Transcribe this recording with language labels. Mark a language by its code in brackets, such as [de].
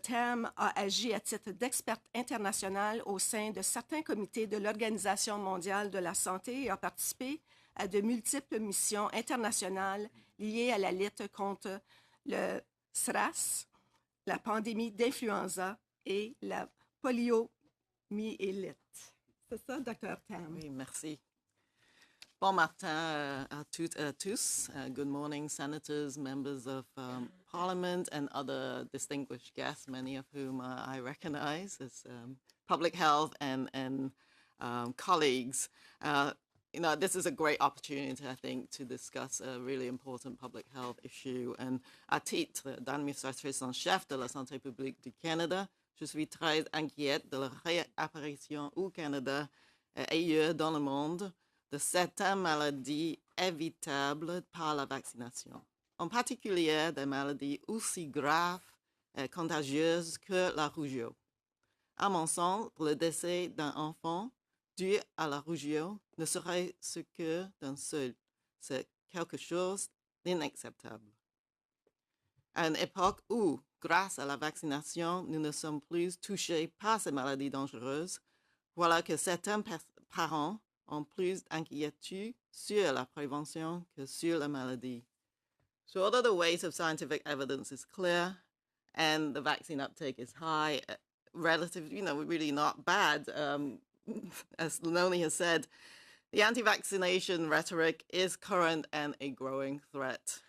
[fr] Tam a agi à titre d'experte internationale au sein de certains comités de l'Organisation mondiale de la santé et a participé à de multiples missions internationales liées à la lutte contre le SRAS, la pandémie d'influenza et la poliomyélite. C'est ça, Dr. Tam? Oui, merci. Bon matin à toutes et à tous. [en] Good morning, senators, members of Parliament, and other distinguished guests, many of whom I recognize as public health and colleagues. This is a great opportunity, I think, to discuss a really important public health issue. [fr] And à titre d'administratrice en chef de la santé publique du Canada, je suis très inquiète de la réapparition au Canada et ailleurs dans le monde de certaines maladies évitables par la vaccination, en particulier des maladies aussi graves et contagieuses que la rougeole. À mon sens, le décès d'un enfant dû à la rougeole ne serait ce que d'un seul. C'est quelque chose d'inacceptable. À une époque où, grâce à la vaccination, nous ne sommes plus touchés par ces maladies dangereuses, voilà que certains parents ont plus d'inquiétude sur la prévention que sur la maladie. [en] So although the weight of scientific evidence is clear and the vaccine uptake is high, relatively, really not bad, as Leonie has said, the anti-vaccination rhetoric is current and a growing threat.